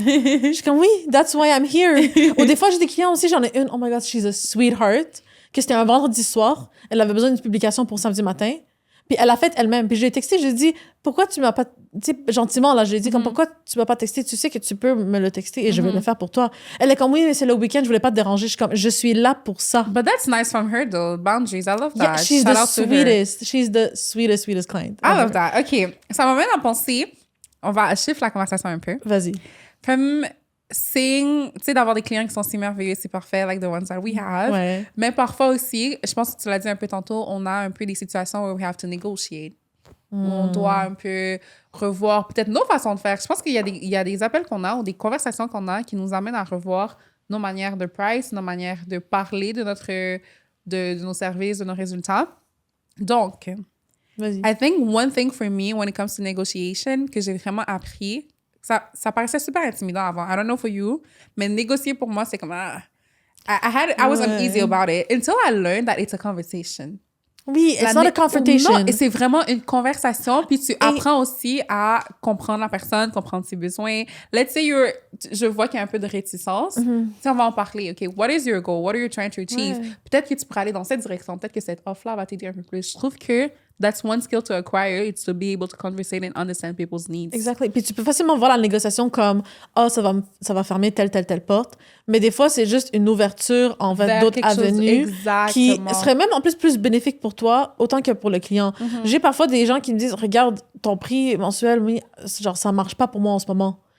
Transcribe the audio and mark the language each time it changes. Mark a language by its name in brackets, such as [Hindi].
[French] Je suis comme, oui, [English] that's why I'm here. [French] Ou des fois, j'ai des clients aussi, j'en ai une, [English] oh my God, she's a sweetheart, [French] que c'était un vendredi soir, elle avait besoin d'une publication pour samedi matin, puis elle l'a faite elle-même. Puis je lui ai texté, je lui ai dit, pourquoi tu m'as pas, tu sais, gentiment, là, je lui ai dit, comme, pourquoi tu m'as pas texté? Tu sais que tu peux me le texter et je vais le faire pour toi. Elle est comme, oui, mais c'est le week-end, je voulais pas te déranger. Je suis comme, je suis là pour ça. [English] But that's nice from her, though. Boundaries, I love that. Yeah, she's the sweetest. She's the sweetest client. I love that. OK. [French] Ça m'amène à penser, on va chiffrer la conversation un peu. Vas-y. Comme, tu sais, d'avoir des clients qui sont si merveilleux, c'est parfait, [English] like the ones that we have. [French] Ouais. Mais parfois aussi, je pense que tu l'as dit un peu tantôt, on a un peu des situations où [English] we have to negotiate. [French] Où on doit un peu revoir peut-être nos façons de faire. Je pense qu'il y a des appels qu'on a ou des conversations qu'on a qui nous amènent à revoir nos manières de price, nos manières de parler de nos services, de nos résultats. Donc, Vas-y. [English] I think one thing for me when it comes to negotiation [French] que j'ai vraiment appris, ça paraissait super intimidant avant. [English] I don't know for you, [French] mais négocier pour moi, c'est comme... [English] I was uneasy about it until I learned that it's a conversation. Oui, it's not a confrontation. [French] Non, et c'est vraiment une conversation, puis tu apprends aussi à comprendre la personne, comprendre ses besoins. [English] Let's say [French] je vois qu'il y a un peu de réticence. Si on va en parler, [English] OK, what is your goal? What are you trying to achieve? [French] Peut-être que tu pourrais aller dans cette direction, peut-être que cette offre-là va t'aider un peu plus. Je trouve que [English] that's one skill to acquire, it's to be able to conversate and understand people's needs. Exactly. [French] Puis tu peux facilement voir la négociation comme ça va fermer telle porte. Mais des fois, c'est juste une ouverture envers d'autres avenues qui serait même en plus bénéfique pour toi autant que pour le client. J'ai parfois des gens qui me disent regarde, ton prix mensuel, oui, genre ça marche pas pour moi en ce moment.